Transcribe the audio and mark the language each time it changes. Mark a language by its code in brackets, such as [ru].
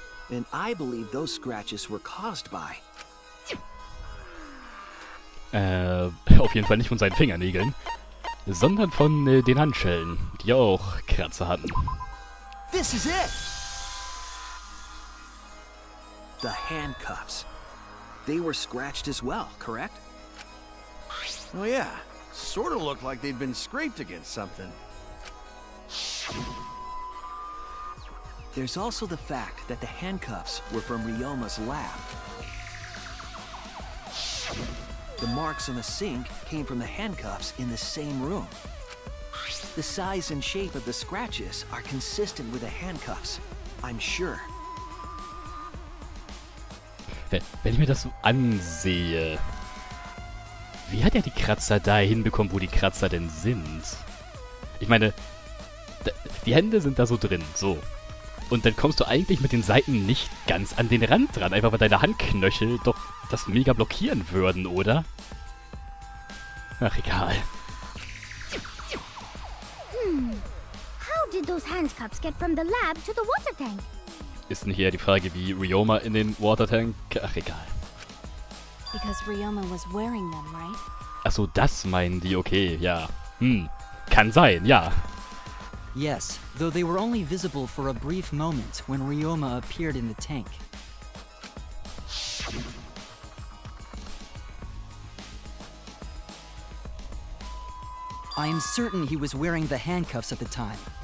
[en] And I believe those scratches were caused by... [de] Auf jeden Fall nicht von seinen Fingernägeln, sondern von den Handschellen, die auch Kratzer hatten. [en] This is it! The handcuffs. They were scratched as well, correct? Oh yeah, sort of looked like they'd been scraped against something. There's also the fact that the handcuffs were from Ryoma's lab. The marks on the sink came from the handcuffs in the same room. The size and shape of the scratches are consistent with the handcuffs, I'm sure. [de] Wenn ich mir das so ansehe, wie hat er die Kratzer da hinbekommen, wo die Kratzer denn sind? Ich meine, die Hände sind da so drin, so. Und dann kommst du eigentlich mit den Seiten nicht ganz an den Rand dran, einfach weil deine Handknöchel doch das mega blockieren würden, oder? Ach, egal. [en] How did those handcuffs get from the lab to the water tank? [de] Ist nicht eher die Frage, wie Ryoma in den Watertank... Ach, egal. [en] Because Ryoma was wearing them, right? [de] Achso, das meinen die, okay, ja. Kann sein, ja. [en] Yes, though they were only visible for a brief moment when Ryoma appeared in the tank. I am certain he was wearing the handcuffs at the time.